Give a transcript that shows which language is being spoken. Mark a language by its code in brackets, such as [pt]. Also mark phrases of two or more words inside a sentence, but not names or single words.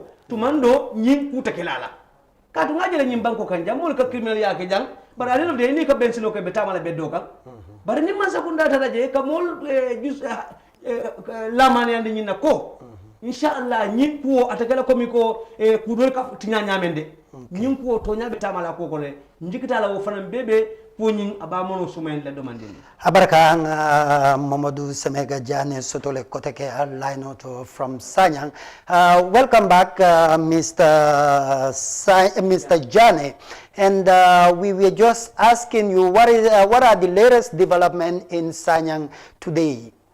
[man] tumando nyin kuta kelala katu ngaje la nyim banko kan jam mol ka criminal ya ke jang bara ale no de ni ka bensino ko betama la beddo kan bara ni man sakunda tata je ka mol jus lamane ande nyina ko inshallah nyin ko atakala komi ko kudol ka tinya nyamende nyin ko to nyabe tamala ko ko le njikita la wo fanan bebe poñing aba mono sumen la demandini [en] abaraka Mamadou Semega Jane Sotole Koteke line out from Sanyang. Welcome back, Mr. Jane, and we were just asking you what are the latest development in Sanyang today?